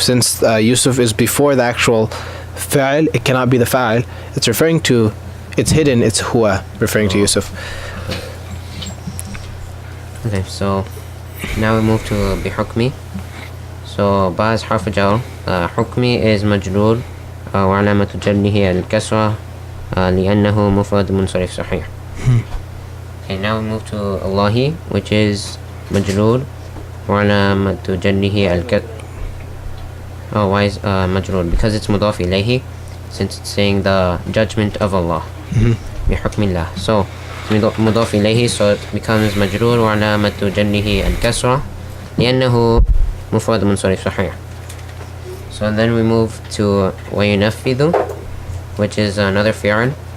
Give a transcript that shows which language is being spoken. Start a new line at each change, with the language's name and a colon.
English: Since Yusuf is before the actual fa'il, it cannot be the fa'il. It's referring to, it's hidden, it's huwa, referring to Yusuf. Okay, so now we move to بحكمي. So ba is حرف جر.
Arabic: حكمي is مجرور وعلامة جره الكسرة لأنه مفرد منصرف صحيح.
English: Okay, now we move to الله, which is مجرور وعلامة جره الكسرة. Oh, why is مجرور? Because it's مضاف إليه, since it's saying the judgment of Allah.
Arabic: بحكم الله. So it's مضاف إليه, so it becomes مجرور وعلامة جره الكسرة لأنه مفرد منصرف صحيح.
English: So then we move to وينفذ, which is another فعل.